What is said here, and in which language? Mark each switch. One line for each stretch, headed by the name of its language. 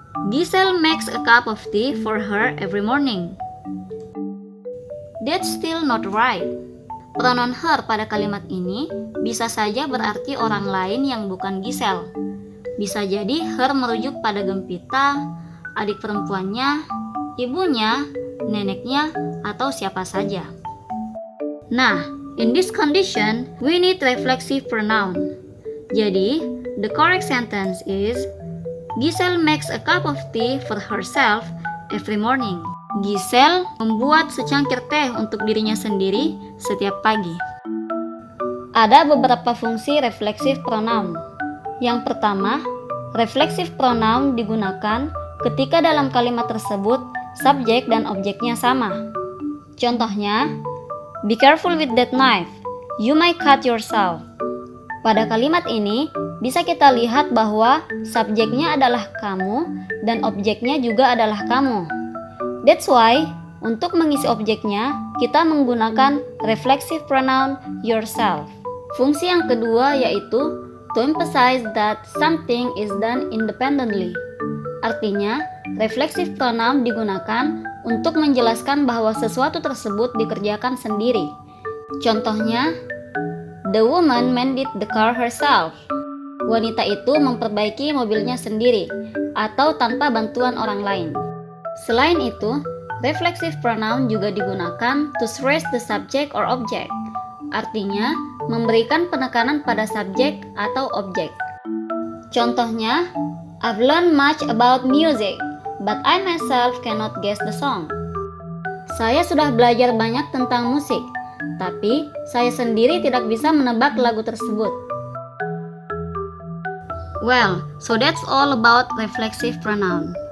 English: Giselle makes a cup of tea for her every morning. That's still not right.
Indonesian: Pronoun her pada kalimat ini bisa saja berarti orang lain yang bukan Giselle. Bisa jadi her merujuk pada Gempita, adik perempuannya, ibunya, neneknya, atau siapa saja.
English: Nah, in this condition, we need reflexive pronoun. Jadi, the correct sentence is Giselle makes a cup of tea for herself every morning.
Indonesian: Giselle membuat secangkir teh untuk dirinya sendiri setiap pagi. Ada beberapa fungsi reflexive pronoun. Yang pertama, reflexive pronoun digunakan ketika dalam kalimat tersebut subjek dan objeknya sama.
English: Contohnya, be careful with that knife, you might cut yourself.
Indonesian: Pada kalimat ini, bisa kita lihat bahwa subjeknya adalah kamu dan objeknya juga adalah kamu.
English: That's why,
Indonesian: untuk mengisi objeknya, kita menggunakan reflexive pronoun yourself. Fungsi yang kedua yaitu
English: to emphasize that something is done independently.
Indonesian: Artinya, reflexive pronoun digunakan untuk menjelaskan bahwa sesuatu tersebut dikerjakan sendiri.
English: Contohnya, the woman mended the car herself.
Indonesian: Wanita itu memperbaiki mobilnya sendiri atau tanpa bantuan orang lain. Selain itu,
English: reflexive pronoun
Indonesian: juga digunakan
English: to stress the subject or object.
Indonesian: Artinya, memberikan penekanan pada subjek atau objek.
English: Contohnya, I've learned much about music, but I myself cannot guess the song.
Indonesian: Saya sudah belajar banyak tentang musik, tapi saya sendiri tidak bisa menebak lagu tersebut.
English: Well, so that's all about reflexive pronoun.